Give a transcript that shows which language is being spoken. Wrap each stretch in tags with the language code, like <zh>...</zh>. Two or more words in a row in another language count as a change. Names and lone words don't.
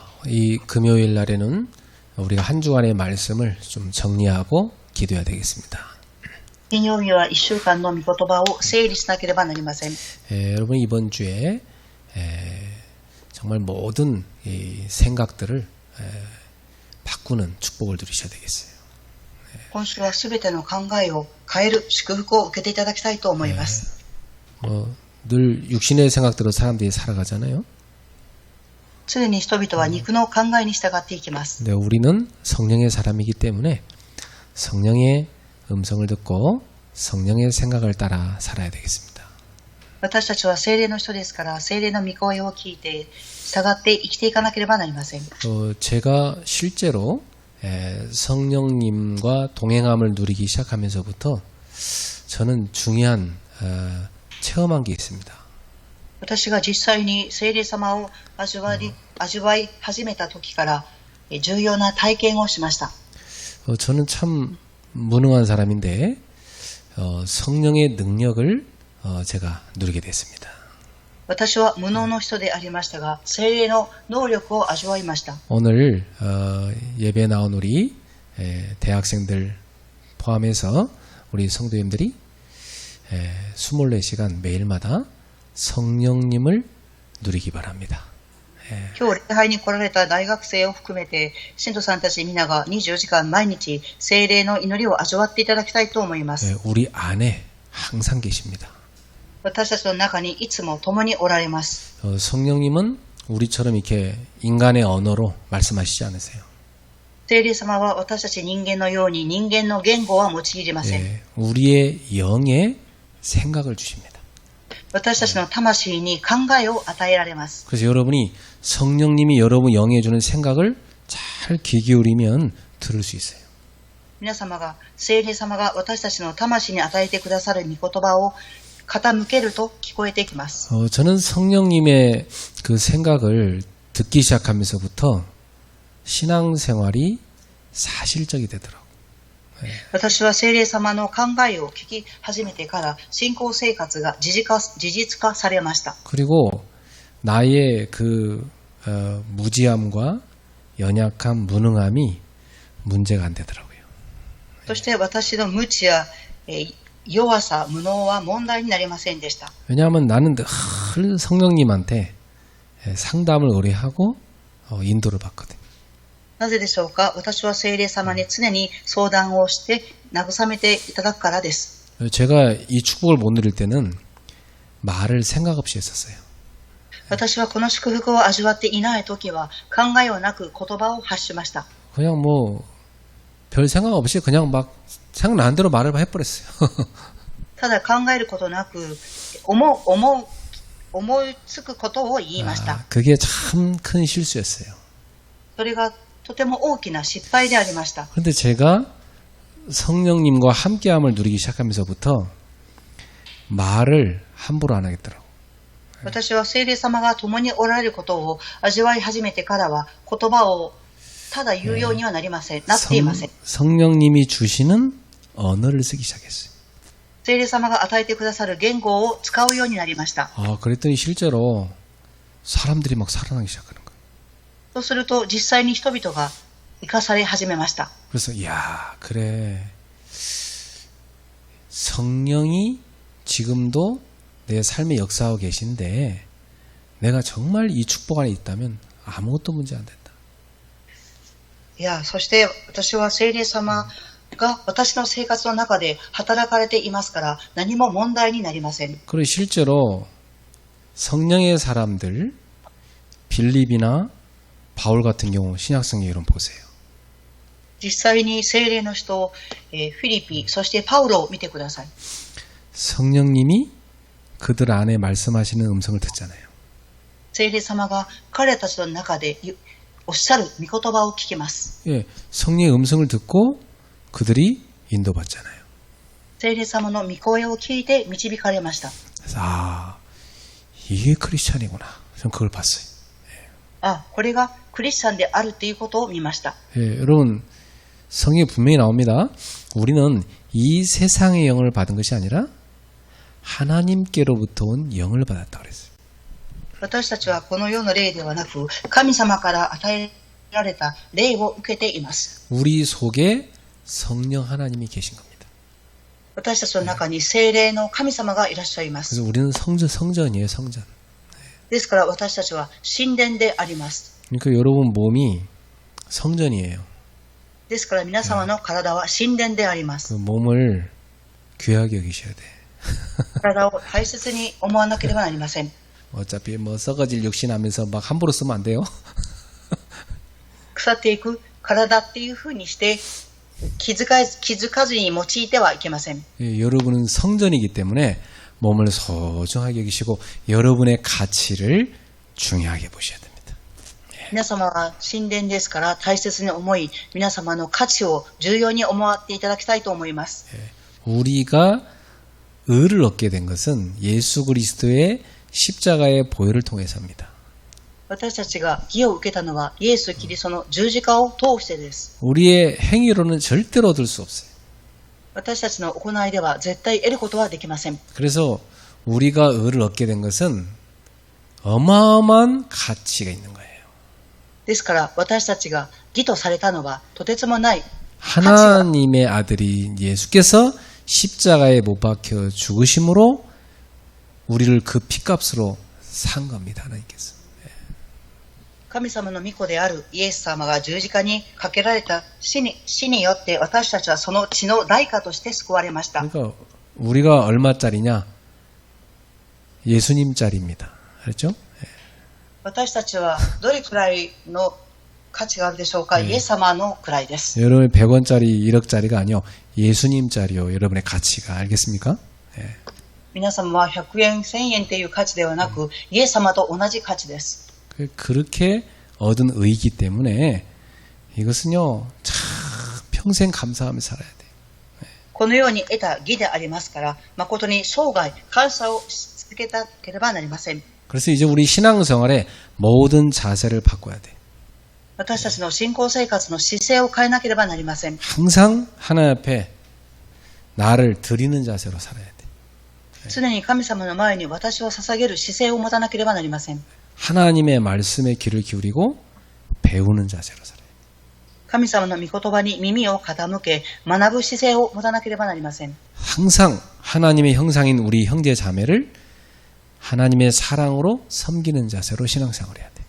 <ko>이 금요일 날에는 우리가 한 주간의 말씀을 좀 정리하고 기도해야 되겠습니다.</ko> <ja>金曜日は1週間の御言葉を整理しなければなりません。</ja> <ko>여러분 이번 주에 정말 모든 이 생각들을 바꾸는 축복을 누리셔야 되겠어요.</ko> <ja>今週はすべての考えを変える祝福を受けていただきたいと思います。</ja> <ko>늘 육신의 생각대로 사람들이 살아가잖아요.</ko> <ja>常に人々は肉の考えに従っていきます。</ja> <ko>근데 우리는 성령의 사람이기 때문에 성령의 음성을 듣고 성령의 생각을 따라 살아야 되겠습니다.</ko> <ja>私たちは聖霊の人ですから、聖霊の御声を聞いて従って生きていかなければなりません。</ja> <ko>제가 실제로 성령님과 동행함을 누리기 시작하면서부터 저는 중요한 체험한 게 있습니다.</ko> <ja>私が実際に聖霊様を味わい始めた時から重要な体験をしました。</ja> <ko>저는 참 무능한 사람인데 성령의 능력을 제가 누리게 됐습니다.</ko> <ja>私は無能の人でありましたが、聖霊の能力を味わいました。</ja> <ko>오늘 예배 나온 우리 대학생들 포함해서 우리 성도님들이 24시간 매일마다 성령님을 누리기 바랍니다.</ko> <ja>今日礼拝に来られた大学生を含めて信徒さんたち皆が24時間毎日聖霊の祈りを味わっていただきたいと思います。</ja> <ko>우리 안에 항상 계십니다.</ko> <ja>私たちの中にいつも共におられます。</ja> <ko>성령님은 우리처럼 이렇게 인간의 언어로 말씀하시지 않으세요.</ko> <ja>聖霊様は私たち人間のように人間の言語は用いりません。</ja> <ko>우리의 영에 생각을 주십니다.</ko> <ja>私たちの魂に考えを与えられます。</ja> <ko>그래서 여러분이 성령님이 여러분 영에 주는 생각을 잘 귀 기울이면 들을 수 있어요.</ko> <ja>皆様が、聖霊様が私たちの魂に与えてくださる御言葉を傾けると聞こえてきます。</ja> <ko>저는 성령님의 그 생각을 듣기 시작하면서부터 신앙생활이 사실적이 되더라고요.</ko> <ja>私は聖霊様の考えを聞き始めてから信仰生活が事実化されました。</ja> <ko>그리고 나의 그 무지함과 연약함, 무능함이 문제가 안 되더라고요.</ko> <ja>そして私の無知や弱さ、無能は問題になりませんでした。</ja> <ko>왜냐하면 나는 늘 성령님한테 상담을 의뢰하고 인도를 받거든요.</ko> <ja>なぜでしょうか。私は聖霊様に常に相談をして慰めていただくからです。</ja> <ko>제가 이 축복을 못 누릴 때는 말을 생각 없이 했었어요.</ko> <ja>私はこの祝福を味わっていない時は考えをなく言葉を発しました。</ja> <ko>그냥 뭐 별 생각 없이 그냥 막 생각나는 대로 말을 해버렸어요.</ko> <ja>ただ考えることなく思いつくことを言いました。</ja> <ko>그게 참 큰 실수였어요.</ko> <ja>それがとても大きな失敗でありました。</ja> <ko>그런데 제가 성령님과 함께함을 누리기 시작하면서부터 말을 함부로 안 하겠더라고요.</ko> <ja>私は聖霊様が共におられることを味わい始めてからは言葉をただ言うようにはなっていません。</ja> <ko>성령님이 주시는 언어를 쓰기 시작했어요.</ko> <ja>聖霊様が与えてくださる言語を使うようになりました。</ja> <ko>그랬더니 실제로 사람들이 막 살아나기 시작하는 거예요.</ko> <ja>そうすると実際に人々が生かされ始めました。</ja> <ko>그래서 야 그래 성령이 지금도 내 삶에 역사하고 계신데 내가 정말 이 축복 안에 있다면 아무것도 문제 안 된다.</ko> <ja>いや、そして私は聖霊様が私の生活の中で働かれていますから何も問題になりません。</ja> <ko>그리고 실제로 성령의 사람들 빌립이나 바울 같은 경우 신약성경 이론 보세요.</ko> <ja>実際に聖霊の人、フィリピ、そしてパウロを見てください。</ja> <ko>성령님이 그들 안에 말씀하시는 음성을 듣잖아요.</ko> <ja>聖霊様が彼たちの中でおっしゃる御言葉を聞きます。</ja> <ko>예, 성령의 음성을 듣고 그들이 인도받잖아요.</ko> <ja>聖霊様の御声を聞いて導かれました。</ja> <ko>그래서 이게 크리스찬이구나. 저는 그걸 봤어요.</ko> <ja>これがクリスチャンであるということを見ました。</ja> <ko>예, 여러분 성경에 분명히 나옵니다. 우리는 이 세상의 영을 받은 것이 아니라 하나님께로부터 온 영을 받았다 그랬어요.</ko> <ja>私たちはこの世の霊ではなく、神様から与えられた霊を受けています。</ja> <ko>우리 속에 성령 하나님이 계신 겁니다.</ko> <ja>私たちの中に聖霊の神様がいらっしゃいます。</ja> <ko>그래서 우리는 성전이에요, 성전.</ko> <ja>ですから私たちは神殿であります。</ja> <ko>그러니까 여러분 몸이 성전이에요.</ko> <ja>ですから皆様の体は神殿でありま 그 す。</ja> <ko>몸을 귀하게 여기셔야 돼.</ko> <ja>体を大切に思わなければなりません。</ja> <ko>어차피 뭐 썩어질 육신하면서 막 함부로 쓰면 안 돼요.</ko> <ja>腐っていく体っていうふうにして気づかずに用いてはいけません。</ja> <ko>예, 여러분은 성전이기 때문에 몸을 소중하게 여기시고 여러분의 가치를 중요하게 보셔야 됩니다.</ko> <ja>皆様は神殿ですから大切に思い、皆様の価値を重要に思っていただきたいと思います。</ja> <ko>우리가 의를 얻게 된 것은 예수 그리스도의 십자가의 보혈을 통해서입니다.</ko> <ja>私たちが義を受けたのはイエス・キリストの十字架を通してです。</ja> <ko>우리의 행위로는 절대로 얻을 수 없어요.</ko> <ja>私たちの行いでは絶対得ることはできません。</ja> <ko>그래서 우리가 의를 얻게 된 것은 어마어마한 가치가 있는 거예요.</ko> <ja>ですから私たちが義とされたのはとてつもない</ja> <ko>하나님의 아들이 예수께서 십자가에 못 박혀 죽으심으로 우리를 그 피값으로 산 겁니다. 하나님께서.</ko> <ja>神様の御子であるイエス様が十字架にかけられた死によって私たちはその血の代価として救われました。</ja> <ko>그러니까 우리가 얼마짜리냐? 예수님짜리입니다. 알죠?</ko> <ja>私たちはどれくらいの価値があるでしょうか。イエス様のくらいです。</ja> <ko>여러분의 100원짜리, 1억짜리가 아니요. 예수님짜리요. 여러분의 가치가. 알겠습니까?</ko> <ja>皆様は100円、1000円という価値ではなく、イエス様と同じ価値です。</ja> <ko>그렇게 얻은 의이기 때문에 이것은요. 참 평생 감사하며 살아야 돼요.</ko> <ja>このように得た義でありますから、誠に生涯感謝をし続けなければなりません。</ja> <ko>그래서 이제 우리 신앙생활의 모든 자세를 바꿔야 돼.</ko> <ja>私たちの信仰生活の姿勢を変えなければなりません。</ja> <ko>항상 하나님 앞에 나를 드리는 자세로 살아야 돼.</ko> <ja>常に神様の前に私を捧げる姿勢を持たなければなりません。</ja> <ko>하나님의 말씀에 귀를 기울이고 배우는 자세로 살아요.</ko> <ja>神様の御言葉に耳を傾け、学ぶ姿勢を持たなければなりません。</ja> <ko>항상 하나님의 형상인 우리 형제 자매를 하나님의 사랑으로 섬기는 자세로 신앙생활을 해야 돼.</ko>